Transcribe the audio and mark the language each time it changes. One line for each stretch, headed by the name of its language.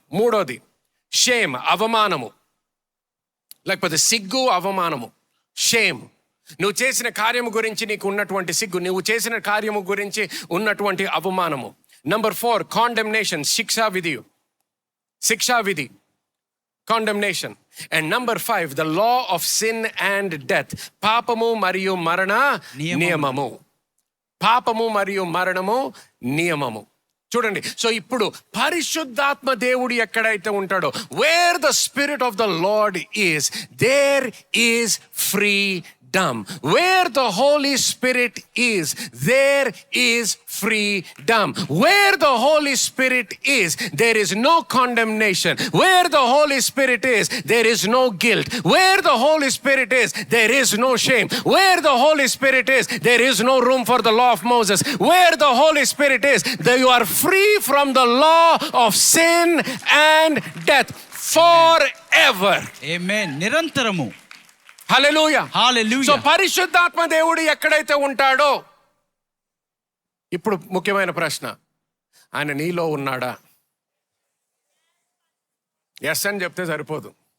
Telugu: మూడోది షేమ్, అవమానము, లేకపోతే సిగ్గు, అవమానము, షేమ్. నువ్వు చేసిన కార్యము గురించి నీకు ఉన్నటువంటి సిగ్గు, నువ్వు చేసిన కార్యము గురించి ఉన్నటువంటి అవమానము. నంబర్ 4, కాండెమ్నేషన్, శిక్షా విధి, condemnation.
English: And number 5, the law of sin and death.
Telugu: పాపము మరియు మరణ నియమము. పాపము మరియు మరణము నియమము. చూడండి, సో ఇప్పుడు పరిశుద్ధాత్మ దేవుడు ఎక్కడైతే ఉంటాడో,
English: Where the spirit of the Lord is, there is freedom. Where the Holy Spirit is, there is freedom. Where the Holy Spirit is, there is no condemnation. Where the Holy Spirit is, there is no guilt. Where the Holy Spirit is, there is no shame. Where the Holy Spirit is, there is no room for the law of Moses. Where the Holy Spirit is, there you are free from the law of sin and death forever.
Telugu: Amen. నిరంతరము. హల్లెలూయా. హల్లెలూయా. So పరిశుద్ధాత్మ దేవుడు ఎక్కడైతే ఉంటాడో, ఇప్పుడు ముఖ్యమైన ప్రశ్న, ఆయన నీలో ఉన్నాడా? ఎస్ అని చెప్తే సరిపోదు.